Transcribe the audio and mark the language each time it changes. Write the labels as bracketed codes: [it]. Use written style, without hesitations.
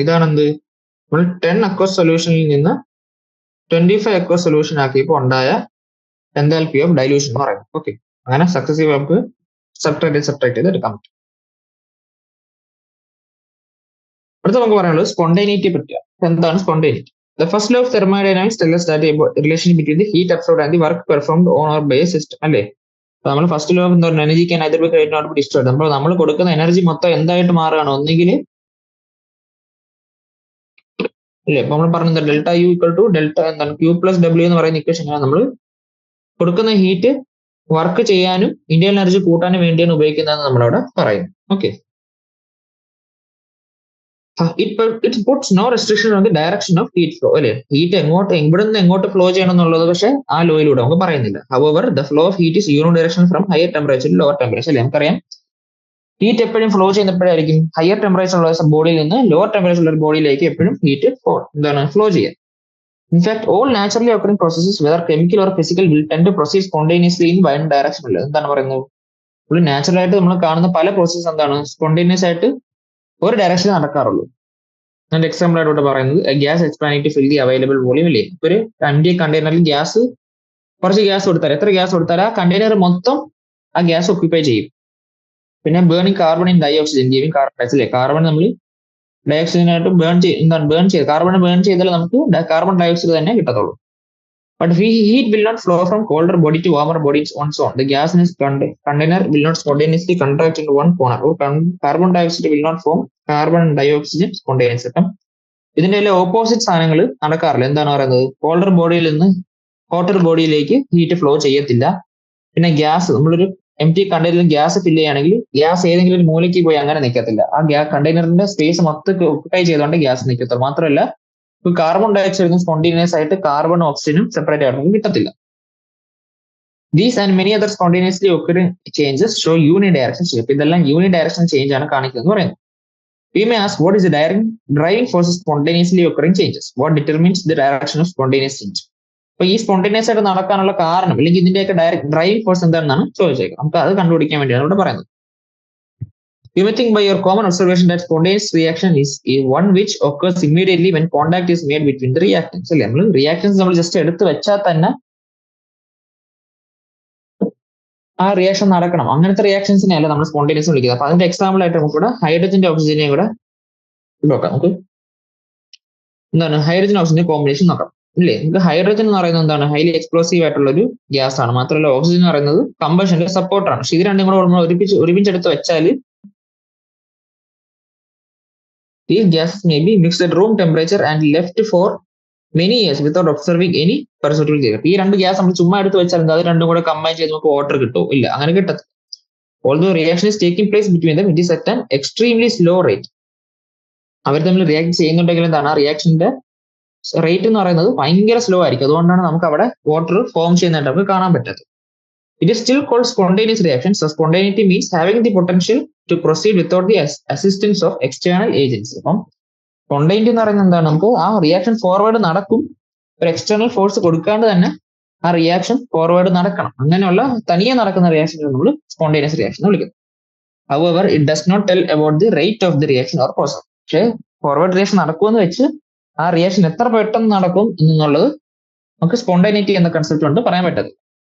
[ml] ഇതാണ് എന്ത് നമ്മൾ 10 അക്വസ് സൊല്യൂഷനിൽ നിന്ന് 25 അക്വസ് സൊല്യൂഷൻ ആക്കിയപ്പോൾ ഉണ്ടായ എൻതാൽപ്പി ഓഫ് ഡൈലൂഷൻ എന്ന് പറയുന്നത്. ഓക്കെ, അങ്ങനെ സക്സസീവ് നമുക്ക് സബ്ട്രാക്ട് ചെയ്ത് എടുക്കാൻ പറ്റും. അടുത്ത നമുക്ക് പറയാനുള്ളത് സ്പോണ്ടേനിറ്റി പറ്റിയാണ്. എന്താണ് spontaneity? [en] The first law of thermodynamics tells us that a relation between the heat absorbed and the work performed on or by a system അല്ലേ. [ml] നമ്മൾ ഫസ്റ്റ് ലോ എന്താ പറയുക, [en] Energy can either be created or be destroyed. [ml] നമ്മൾ കൊടുക്കുന്ന energy മൊത്തം എന്തായിട്ട് മാറുകയാണ്, ഒന്നെങ്കിൽ അല്ലേ. ഇപ്പൊ നമ്മൾ പറഞ്ഞത് delta U equal to delta എന്താണ് Q+W എന്ന് പറയുന്ന ഇക്വേഷൻ നമ്മൾ കൊടുക്കുന്ന ഹീറ്റ് വർക്ക് ചെയ്യാനും ഇന്ത്യൻ എനർജി കൂട്ടാനും വേണ്ടിയാണ് ഉപയോഗിക്കുന്നതെന്ന് നമ്മളവിടെ പറയും. [en] Okay, it puts no restriction on the direction of heat flow അല്ലെ. [ml] ഹീറ്റ് ഇവിടുന്ന് എങ്ങോട്ട് ഫ്ലോ ചെയ്യണം എന്നുള്ളത് പക്ഷെ ആ ലോയിലൂടെ നമുക്ക് പറയുന്നില്ല. [en] However, the flow of heat is unidirectional from higher temperature to lower temperature അല്ലെ. [ml] നമുക്കറിയാം ഹീറ്റ് എപ്പോഴും ഫ്ലോ ചെയ്യുന്നപ്പോഴായിരിക്കും ഹയർ ടെമ്പറേച്ചർ ഉള്ള ബോഡിയിൽ നിന്ന് ലോവർ ടെമ്പറേച്ചർ ഉള്ള ബോഡിയിലേക്ക് എപ്പോഴും ഹീറ്റ് ഫ്ലോ ചെയ്യുക. [en] In fact, all naturally occurring processes, whether chemical or physical, will tend to proceed spontaneously in one direction അല്ലേ. [ml] എന്താണ് പറയുന്നത്, ഒരു നാച്ചുറൽ ആയിട്ട് നമ്മൾ കാണുന്ന പല പ്രോസസ്സ് എന്താണ് സ്പോണ്ടേനിയസ് ആയിട്ട് ഒരു ഡയറക്ഷൻ നടക്കാറുള്ളൂ. അതിന്റെ എക്സാമ്പിൾ ആയിട്ട് പറയുന്നത് [en] Gas expanding to fill the available volume ഇല്ലേ. [ml] ഒരു എംപ്റ്റി കണ്ടെയ്നറിൽ ഗ്യാസ് കുറച്ച് ഗ്യാസ് കൊടുത്താൽ എത്ര ഗ്യാസ് കൊടുത്താൽ ആ കണ്ടെയ്നർ മൊത്തം ആ ഗ്യാസ് ഒക്യുപ്പൈ ചെയ്യും. പിന്നെ [en] Burning carbon in dioxygen giving carbon dioxide. [ml] Carbon നമ്മൾ ഡൈ ഓക്സിജനായിട്ട് ബേൺ ചെയ്ത് കാർബൺ ബേൺ ചെയ്താൽ നമുക്ക് കാർബൺ ഡൈ ഓക്സൈഡ് തന്നെ കിട്ടത്തുള്ളൂ. [en] But heat will not flow from colder body to warmer body on its own. The gas in its container will not spontaneously contract into one corner. Or carbon dioxide will not form carbon and dioxygen spontaneously. [ml] ഇതിന്റെ എല്ലാം opposite സാധനങ്ങൾ നടക്കാറില്ല. എന്താണ് പറയുന്നത്, colder ബോഡിയിൽ നിന്ന് hotter ബോഡിയിലേക്ക് heat flow ചെയ്യത്തില്ല. പിന്നെ gas നമ്മളൊരു എംപ്റ്റി കണ്ടെയ്നറിൽ ഗ്യാസ് ഫില്ല് ചെയ്യുകയാണെങ്കിൽ ഗ്യാസ് ഏതെങ്കിലും ഒരു മൂലയ്ക്ക് പോയി അങ്ങനെ നിൽക്കത്തില്ല. ആ കണ്ടെയ്നറിന്റെ സ്പേസ് മൊത്തം ഒക്യുപ്പൈ ചെയ്തുകൊണ്ട് ഗ്യാസ് നിൽക്കത്തുള്ളൂ. മാത്രമല്ല കാർബൺ ഡയോക്സൈഡും സ്പോണ്ടേനിയസ് ആയിട്ട് കാർബൺ ഓക്സിജനും സെപ്പറേറ്റ് ആയിട്ട് കിട്ടത്തില്ല. [en] These and many other spontaneously occurring changes show unidirectional shape. [ml] ഇതെല്ലാം യൂണിഡയറക്ഷണൽ ചേഞ്ച് ആണ് കാണിക്കുന്നത് പറയുന്നത്. [en] We may ask, what is the driving force of spontaneously occurring changes? What determines the direction of spontaneous change? [ml] അപ്പൊ ഈ spontaneous ആയിട്ട് നടക്കാനുള്ള കാരണം അല്ലെങ്കിൽ ഇതിന്റെയൊക്കെ ഡ്രൈവിംഗ് ഫോഴ്സ് എന്താണെന്നാണ് ചോദിച്ചേക്കുന്നത്. നമുക്ക് അത് കണ്ടുപിടിക്കാൻ വേണ്ടിയാണ് ഇവിടെ പറയുന്നത്. You may think by your common observation that spontaneous reaction is one which occurs immediately when contact is made between the reactants. അല്ലേ, നമ്മൾ റിയാക്ഷൻസ് നമ്മൾ ജസ്റ്റ് എടുത്ത് വെച്ചാൽ തന്നെ ആ റിയാക്ഷൻ നടക്കണം. അങ്ങനത്തെ റിയാക്ഷൻസിനെ അല്ല നമ്മൾ സ്പോണ്ടേനിയസ് വിളിക്കുന്നത്. അപ്പൊ അതിന്റെ എക്സാമ്പിൾ ആയിട്ട് നമുക്ക് ഇവിടെ ഹൈഡ്രജന്റെ ഓക്സിജനെയും കൂടെ നോക്കാം. നമുക്ക് എന്താണ് ഹൈഡ്രജൻ ഓക്സിജൻ കോമ്പിനേഷൻ നോക്കാം ഇല്ലേ. നമുക്ക് ഹൈഡ്രജൻ എന്ന് പറയുന്നത് എന്താണ്, ഹൈലി എക്സ്പ്ലോസീവ് ആയിട്ടുള്ള ഒരു ഗ്യാസ് ആണ്. മാത്രമല്ല ഓക്സിജൻ എന്ന് പറയുന്നത് കമ്പഷന്റെ സപ്പോർട്ടാണ്. പക്ഷെ ഇത് രണ്ടും കൂടെ നമ്മൾ ഒരുമിച്ചെടുത്ത് വെച്ചാൽ [en] these gases may be mixed at room temperature and left for many years without observing any perceptible change. [ml] ഈ രണ്ട് ഗ്യാസ് നമ്മൾ ചുമ്മാ എടുത്ത് വെച്ചാൽ അത് രണ്ടും കൂടെ കമ്പൈൻ ചെയ്ത് നമുക്ക് വാട്ടർ കിട്ടുമോ? ഇല്ല, അങ്ങനെ കിട്ടത്തില്ല. [en] Although reaction is taking place between them, it is at an extremely slow rate. [ml] അവർ തമ്മിൽ റിയാക്ട് ചെയ്യുന്നുണ്ടെങ്കിൽ എന്താണ്, ആ റിയാക്ഷന്റെ റേറ്റ് എന്ന് പറയുന്നത് ഭയങ്കര സ്ലോ ആയിരിക്കും. അതുകൊണ്ടാണ് നമുക്ക് അവിടെ വാട്ടർ ഫോം ചെയ്യുന്നതായിട്ട് നമുക്ക് കാണാൻ പറ്റാത്തത്. [en] It is still called spontaneous reaction. So spontaneity means having the potential to proceed without the assistance of external agents. [ml] അപ്പം സ്പോണ്ടേനിറ്റി എന്ന് പറയുന്നത് എന്താണ്, നമുക്ക് ആ റിയാക്ഷൻ ഫോർവേഡ് നടക്കും, ഒരു എക്സ്റ്റേണൽ ഫോഴ്സ് കൊടുക്കാണ്ട് തന്നെ ആ റിയാക്ഷൻ ഫോർവേഡ് നടക്കണം. അങ്ങനെയുള്ള തനിയെ നടക്കുന്ന റിയാക്ഷൻ നമ്മൾ സ്പോണ്ടേനിയസ് റിയാക്ഷൻ എന്ന് വിളിക്കുന്നത്. [en] However, it does not tell about the rate of the reaction or process. [ml] പക്ഷേ ഫോർവേഡ് റിയാക്ഷൻ നടക്കുമെന്ന് വെച്ച് ആ റിയാക്ഷൻ എത്ര പെട്ടെന്ന് നടക്കും എന്നുള്ളത് നമുക്ക് സ്പോണ്ടേനിറ്റി എന്ന കൺസെപ്റ്റ് കൊണ്ട് പറയാൻ പറ്റത്തില്ല.